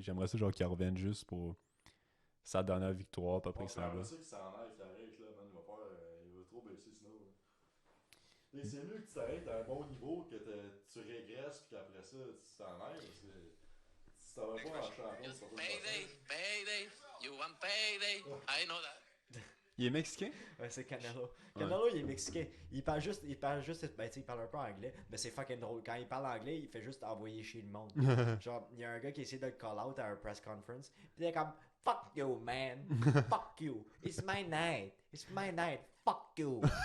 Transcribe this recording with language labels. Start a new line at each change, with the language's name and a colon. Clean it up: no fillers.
French: J'aimerais ça, genre, qu'il revienne juste pour sa dernière victoire, puis après, il s'en va. C'est ça qu'il s'en aille, qu'il arrête, là, man. Il va faire. Il va trop baisser sinon. Là. C'est mieux que tu t'arrêtes à un bon niveau, que tu régresses, puis qu'après ça, tu t'en ailles. Parce que si t'en vas pas en champion, c'est pas tout
English: Payday, payday, you want payday. I know that.
French: Il est mexicain? Ouais, c'est Canelo. Canelo, il est mexicain. Il parle juste, ben, tu sais, il parle un peu anglais, mais c'est fucking drôle. Quand il parle anglais, il fait juste envoyer chez le monde. Genre, il y a un gars qui essaie de le call out à un press conference, puis il est comme,
English: fuck you, man. Fuck you. It's my night. It's my night. Fuck you.